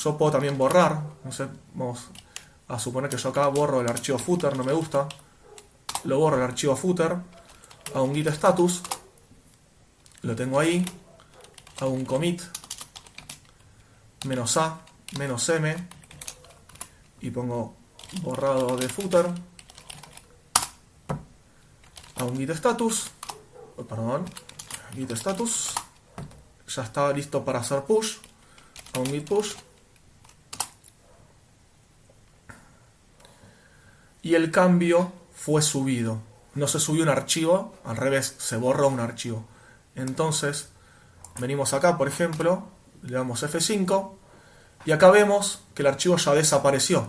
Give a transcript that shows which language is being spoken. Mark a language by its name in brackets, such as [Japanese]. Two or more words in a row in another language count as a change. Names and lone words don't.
[Spanish] Yo puedo también borrar, no sé, vamos a suponer que yo acá borro el archivo footer, no me gusta, lo borro el archivo footer, hago un git status, lo tengo ahí, hago un commit, -a, -m, y pongo borrado de footer, a un git status, git status, ya está listo para hacer push, a un git push. Y el cambio fue subido. No se subió un archivo, al revés, se borró un archivo. Entonces, venimos acá, por ejemplo, le damos F5 y acá vemos que el archivo ya desapareció.